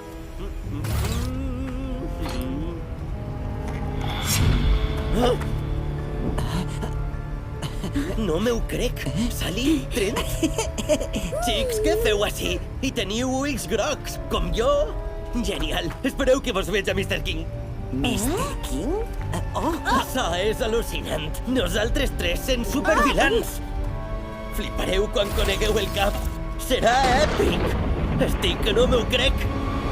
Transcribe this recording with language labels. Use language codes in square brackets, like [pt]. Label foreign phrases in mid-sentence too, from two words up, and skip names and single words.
[ca] No m'ho crec. Sally, Trent? Xics, què feu així? I teniu ulls grocs, com jo? Genial. Espereu que vos veig a Mr. King. Mr. King? Això és al·lucinant. Nosaltres tres sent supervilans. Flipareu quan conegueu el cap. Serà èpic. Estic que no m'ho crec.